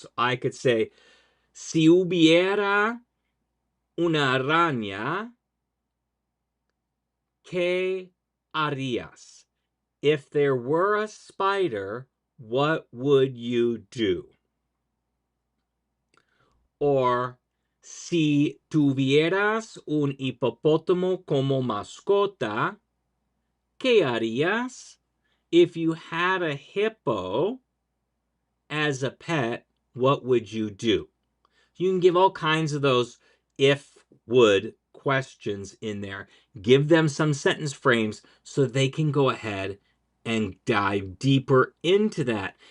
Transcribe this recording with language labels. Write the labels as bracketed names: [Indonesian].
[English] So I could say, [Spanish] si hubiera una araña, ¿Qué harías? [English] If there were a spider, what would you do? Or, [Spanish] si tuvieras un hipopótamo como mascota, ¿qué harías? [English] If you had a hippo as a pet, what would you do? You can give all kinds of those if, would questions in there. Give them some sentence frames so they can go ahead and dive deeper into that.